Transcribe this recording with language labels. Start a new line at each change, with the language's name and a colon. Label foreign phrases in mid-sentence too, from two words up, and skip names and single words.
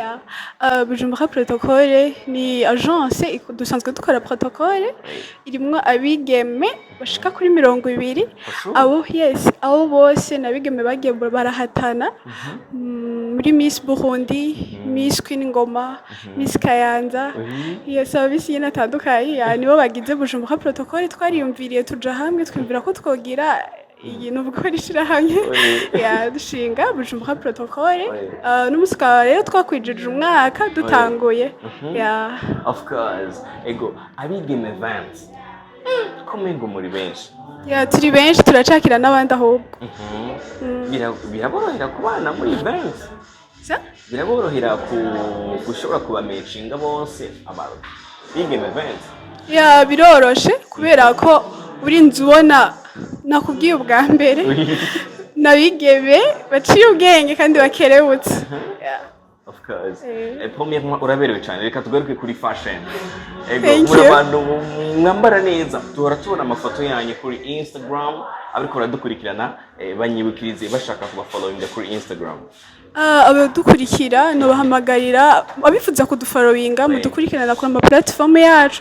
Rundi: Bujumbura Protocol ni agence dusanzwe dukora protocol irimwo abigeme bashika kuri 200 abo bose nabigeme bagiye barahatana muri Miss Burundi, Miss Queen Ngoma, Miss Kayanza, service yene atandukanye nibo bagize Bujumbura Protocol. Twariyumviriye tuja hamwe twumvira ko twogira iyi nuvuga ko rishira hamwe dushinga Bujumbura Protocol. N'umusika rero twakwijije umwaka dutanguye.
English: Of course.
Rundi: Ego abigeme 20 komengo muri benshi. Turi benshi turacakira n'abandi ahubwo. Biraborohera kubana muri 20. Biraborohera gushobora kubameshinga bose abantu bigeme 20. Biroroshe kubera ko urinzi ubona nakubwiye ubwa mbere nabigeme baciye ubwenge kandi bakerebutse.
English: Of course.
Rundi: Premièrement uraberewe cyane, reka tugaruke kuri fashion. Muri abantu mwambara neza duhora tubona amafoto yanyu kuri Instagram, ariko baradukurikirana banyibukirize bashaka kuba following kuri Instagram. Abadukurikira no bahamagarira abifuza kudufollowinga mudukurikirana kuri ama platform yacu.